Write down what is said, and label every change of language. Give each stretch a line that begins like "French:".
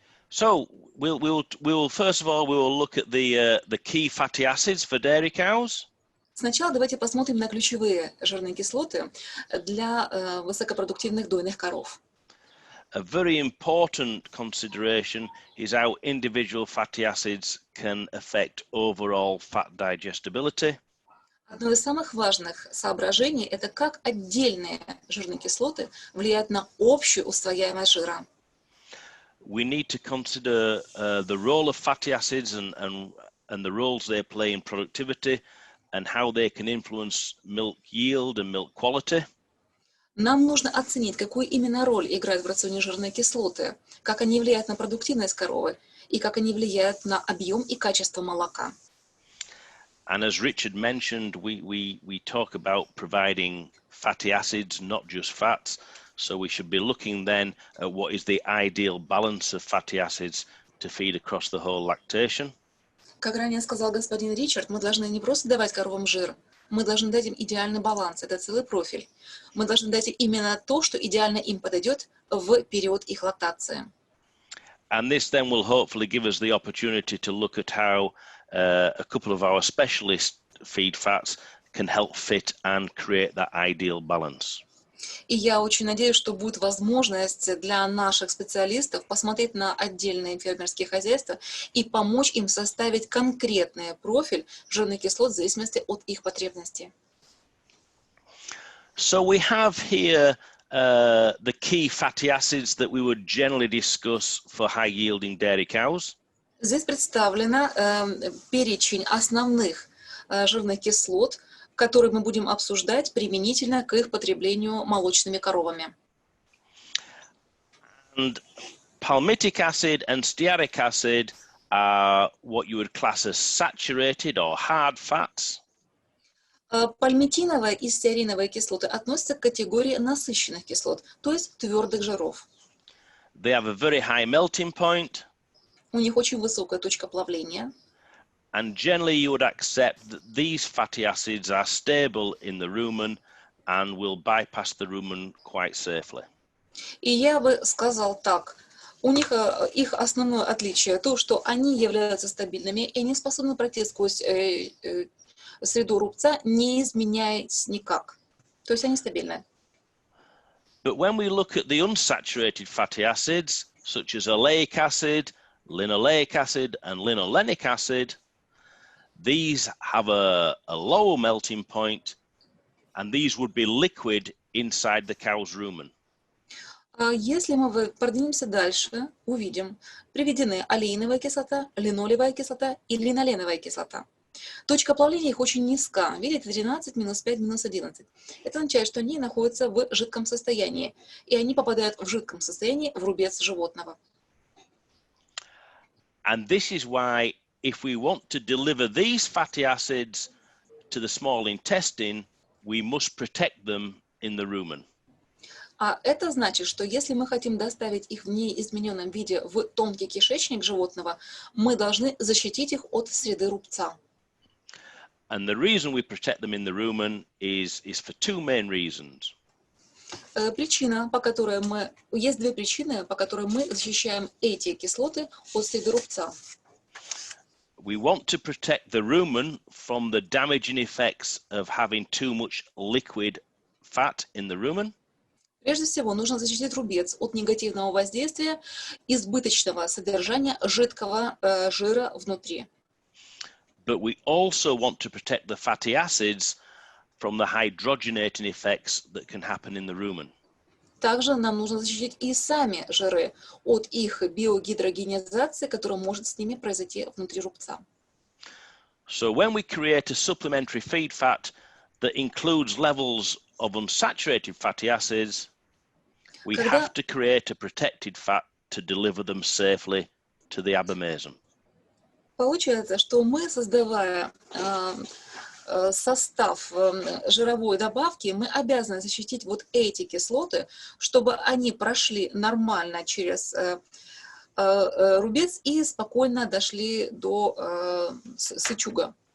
English: So we'll first of all we'll look at the key fatty acids for dairy cows.
Russian: Сначала давайте посмотрим на ключевые жирные кислоты для высокопродуктивных дойных коров.
English: A very important consideration is how individual fatty acids can affect overall fat digestibility.
Russian: Одно из самых важных соображений – это как отдельные жирные кислоты влияют на общую усвояемость жира.
English: We need to consider the role of fatty acids and the roles they play in productivity and how they can influence milk yield and milk quality.
Russian: Нам нужно оценить, какую именно роль играют в рационе жирные кислоты, как они влияют на продуктивность коровы и как они влияют на объем и качество молока.
English: And as Richard mentioned, we talk about providing fatty acids, not just fats. So we should be looking then at what is the ideal balance of fatty acids to feed across the whole lactation.
Russian: Как ранее сказал господин Ричард, мы должны не просто давать коровам жир, мы должны дать им идеальный баланс, это целый профиль. Мы должны дать им именно то, что идеально им подойдет в период их лактации.
English: And this then will hopefully give us the opportunity to look at how a couple of our specialist feed fats can help fit and create that ideal balance.
Russian: И я очень надеюсь, что будет возможность для наших специалистов посмотреть на отдельные фермерские хозяйства и помочь им составить конкретный профиль жирных кислот в зависимости от их потребностей.
English: So we have here the key fatty acids that we would generally discuss for high-yielding dairy cows.
Russian: Здесь представлено перечень основных жирных кислот, которые мы будем обсуждать применительно к их потреблению молочными коровами.
English: And palmitic acid and stearic acid are what you would class as saturated or hard fats.
Russian: Пальмитиновая и стеариновые кислоты относятся к категории насыщенных кислот, то есть твердых жиров.
English: They have a very high melting point.
Russian: У них очень высокая точка плавления.
English: And generally you would accept that these fatty acids are stable in the rumen and will bypass the rumen quite safely.
Russian: И я бы сказал так, у них их основное отличие то, что они являются стабильными и они способны пройти сквозь среду рубца, не изменяясь никак. То есть они стабильны.
English: But when we look at the unsaturated fatty acids, such as oleic acid, linoleic acid and linolenic acid, these have a lower melting point, and these would be liquid inside the cow's rumen.
Russian: Если мы продвинемся дальше, увидим, приведены олеиновая кислота, линолевая кислота и линоленовая кислота. Точка плавления их очень низка, видите, 13, минус 5, минус 11. Это означает, что они находятся в жидком состоянии, и они попадают в жидком состоянии в рубец животного.
English: And this is why if we want to deliver these fatty acids to the small intestine, we must protect them in the rumen.
Russian: А это значит, что если мы хотим доставить их в неизмененном виде в тонкий кишечник животного, мы должны защитить их от среды рубца.
English: And the reason we protect them in the rumen is for two main reasons.
Russian: Причина, по которой есть две причины, по которой мы защищаем эти кислоты от среды рубца.
English: We want to protect the rumen from the damaging effects of having too much liquid fat in the rumen.
Russian: Прежде всего, нужно защитить рубец от негативного воздействия избыточного содержания жидкого жира внутри.
English: But we also want to protect the fatty acids from the hydrogenating effects that can happen in the rumen.
Russian: Также нам нужно защитить и сами жиры от их биогидрогенизации, которая может с ними произойти внутри рубца.
English: So when we create a supplementary feed fat that includes levels of unsaturated fatty acids, we have to create a protected fat to deliver them safely to the abomasum.
Russian: Получается, что мы, создавая состав жировой добавки, мы обязаны защитить вот эти кислоты, чтобы они прошли нормально через рубец и спокойно дошли до сычуга.